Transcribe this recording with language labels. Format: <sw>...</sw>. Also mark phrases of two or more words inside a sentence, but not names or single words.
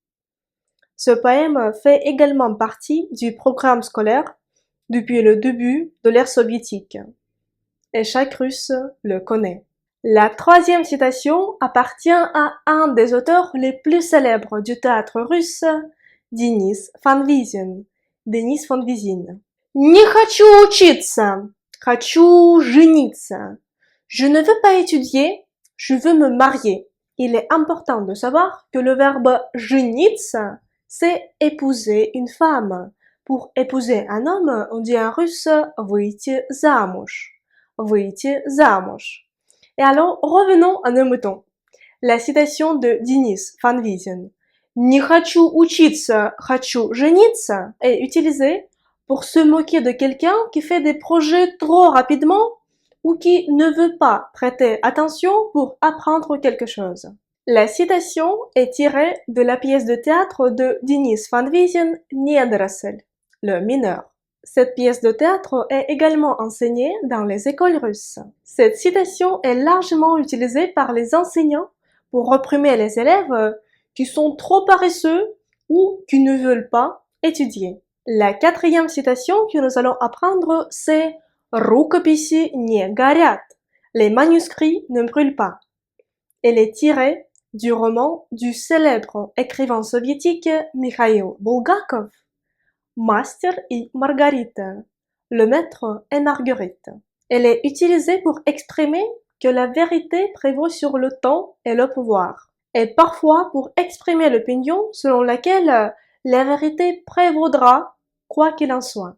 <fr>Ce poème fait également partie du programme scolaire depuis le début de l'ère soviétique. Et chaque Russe le connaît. La troisième citation appartient à un des auteurs les plus célèbres du théâtre russe, Denis Fanvizin. Denis Fanvizin.</fr> <ru>Не хочу учиться, хочу жениться.</ru> <fr>Je ne veux pas étudier, je veux me marier. Il est important de savoir que le verbe жениться, c'est épouser une femme. Pour épouser un homme, on dit en russe</fr> <ru>выйти замуж. Выйти замуж.</ru> <fr>Et alors, revenons à nos moutons. La citation de Denis Fanvizin,</fr> <ru>Не хочу учиться, хочу жениться,</ru> <fr>est utilisée pour se moquer de quelqu'un qui fait des projets trop rapidement ou qui ne veut pas prêter attention pour apprendre quelque chose. La citation est tirée de la pièce de théâtre de Denis Fanvizin, Недоросль, le mineur. Cette pièce de théâtre est également enseignée dans les écoles russes. Cette citation est largement utilisée par les enseignants pour réprimer les élèves qui sont trop paresseux ou qui ne veulent pas étudier. La quatrième citation que nous allons apprendre, c'est</fr> <ru>«Рукописи не горят».</ru> <fr>Les manuscrits ne brûlent pas. Elle est tirée du roman du célèbre écrivain soviétique Mikhail Bulgakov, Master et Margarita, le maître et Marguerite. Elle est utilisée pour exprimer que la vérité prévaut sur le temps et le pouvoir, et parfois pour exprimer l'opinion selon laquelle la vérité prévaudra quoi qu'il en soit.</fr>